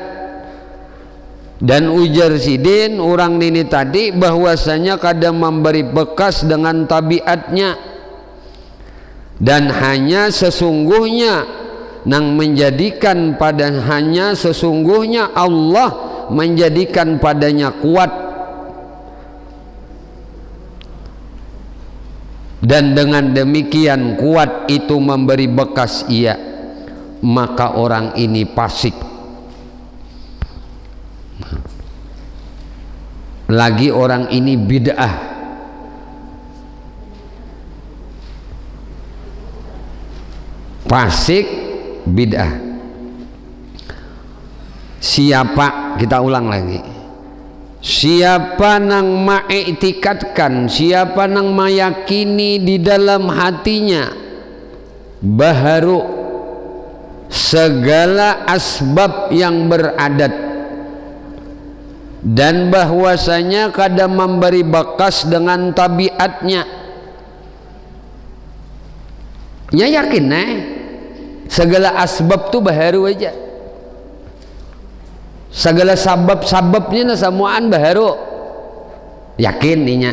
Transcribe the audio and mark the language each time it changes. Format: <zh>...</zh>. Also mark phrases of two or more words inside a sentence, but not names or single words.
<bjn>Dan ujar sidin orang ini tadi bahwasanya kadang memberi bekas dengan tabiatnya, dan hanya sesungguhnya nang menjadikan pada, hanya sesungguhnya Allah menjadikan padanya kuat, dan dengan demikian kuat itu memberi bekas ia, maka orang ini fasik.</bjn> <id>Lagi orang ini bid'ah, fasik bid'ah.</id> <bjn>siapa, kita ulang lagi, siapa nang ma'iktikadkan, siapa nang meyakini di dalam hatinya baharu segala asbab yang beradat, dan bahwasanya kada memberi bakas dengan tabiatnya, ya yakin segala asbab tu baharu aja, segala sabab-sababnya semuaan baharu, yakin ninya.</bjn>